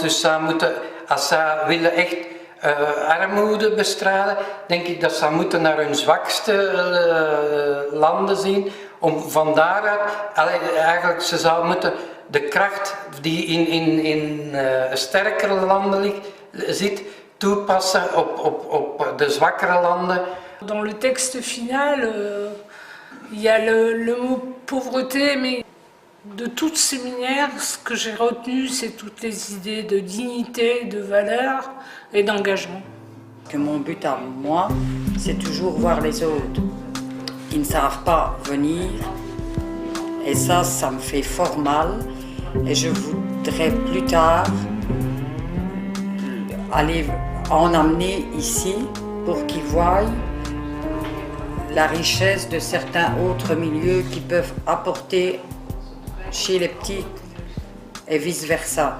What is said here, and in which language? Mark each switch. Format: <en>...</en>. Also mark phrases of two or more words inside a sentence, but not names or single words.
<nl>Dus als zij willen echt armoede bestrijden, denk ik dat ze moeten naar hun zwakste landen zien. Om van daaruit, eigenlijk ze zou moeten de kracht die in sterkere landen zit, toepassen op de zwakkere landen.</nl> <fr>Dans le texte final, il y a le mot pauvreté, mais de tout séminaire, ce que j'ai retenu, c'est toutes les idées de dignité, de valeur et d'engagement. Mon but à moi, c'est toujours voir les autres qui ne savent pas venir, et ça me fait fort mal, et je voudrais plus tard aller en amener ici pour qu'ils voient la richesse de certains autres milieux qui peuvent apporter chez les petits et vice-versa.</fr>